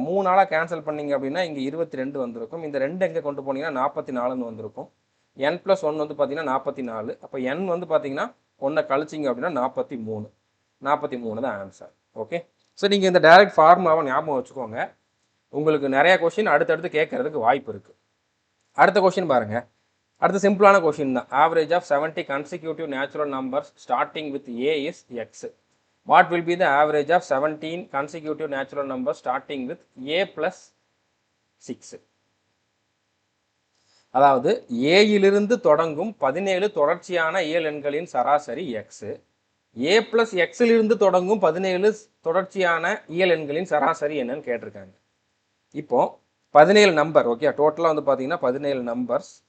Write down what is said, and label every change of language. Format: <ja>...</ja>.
<ta>3ஆல cancel பண்ணீங்க அப்படின்னா இங்கே 22 வந்திருக்கும். இந்த 2 எங்கே கொண்டு போனீங்கன்னா 44ன்னு வந்திருக்கும். n+1 வந்து பார்த்தீங்கன்னா 44. அப்போ n வந்து பார்த்தீங்கன்னா 1 கழிச்சிங்க அப்படின்னா 43. 43 தான் ஆன்சர். ஓகே, ஸோ நீங்கள் இந்த டைரக்ட் ஃபார்முலாவை ஞாபகம் வச்சுக்கோங்க. உங்களுக்கு நிறைய கொஷின் அடுத்தடுத்து கேட்கறதுக்கு வாய்ப்பு இருக்குது. அடுத்த கொஷின் பாருங்க. அடுத்த சிம்பிளான கொஷின் தான்.</ta> <en>Average of 70 consecutive natural numbers starting with a is x. What will be the average of 17 consecutive natural numbers starting with a plus 6?</en> <ta>அதாவது ஏயிலிருந்து தொடங்கும் 17 தொடர்ச்சியான இயல் எண்களின் சராசரி எக்ஸ், ஏ பிளஸ் எக்ஸிலிருந்து தொடங்கும் 17 தொடர்ச்சியான இயல் எண்களின் சராசரி என்னன்னு கேட்டிருக்காங்க. இப்போ 17 நம்பர், ஓகே, டோட்டலாக வந்து பார்த்தீங்கன்னா 17 நம்பர்ஸ்.</ta>